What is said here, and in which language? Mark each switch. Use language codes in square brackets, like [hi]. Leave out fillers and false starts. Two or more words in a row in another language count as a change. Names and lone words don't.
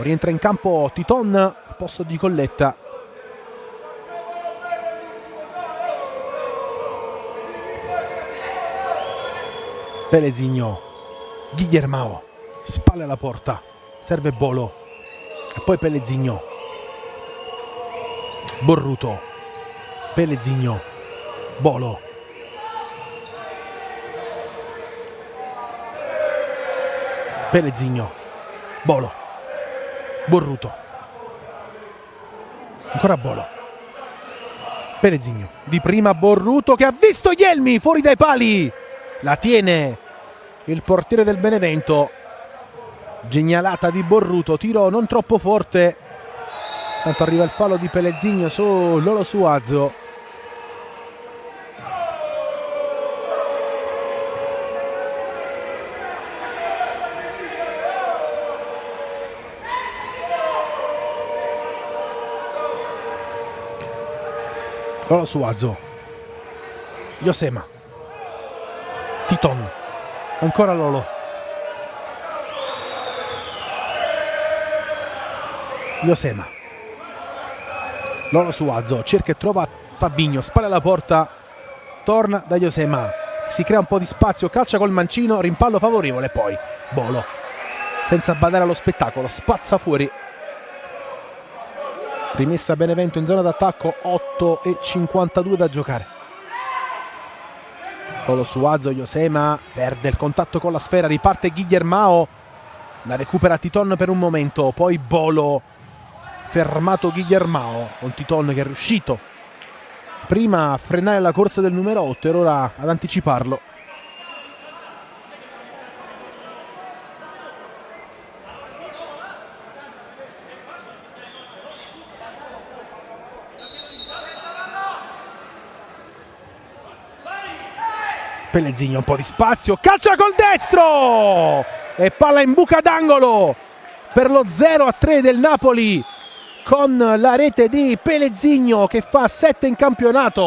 [it] Rientra in campo Titon al posto di Colletta. Pelezigno. Guillermao. Spalle alla porta. Serve Bolo. E poi Pelezigno. Borruto. Pelezigno. Bolo. Pelezigno. Bolo. Borruto. Ancora Bolo. Pelezigno. Di prima Borruto che ha visto Yelmi fuori dai pali. La tiene il portiere del Benevento. Genialata di Borruto. Tiro non troppo forte. Tanto arriva il fallo di Pelezigno su Lolo Suazo. Lolo Suazo. Josema. Titon. Ancora Lolo. Josema. Lolo Suazo. Cerca e trova Fabinho. Spalle alla porta. Torna da Josema. Si crea un po' di spazio. Calcia col mancino. Rimpallo favorevole. Poi Bolo. Senza badare allo spettacolo. Spazza fuori. Rimessa Benevento in zona d'attacco. 8:52 da giocare. Lolo Suazo. Josema perde il contatto con la sfera. Riparte Guillermao. La recupera Titon per un momento. Poi Bolo. Fermato Guillermao. Con Titon che è riuscito prima a frenare la corsa del numero 8 e ora ad anticiparlo. Pelezigno un po' di spazio, calcia col destro e palla in buca d'angolo per lo 0-3 del Napoli con la rete di Pelezigno che fa 7 in campionato.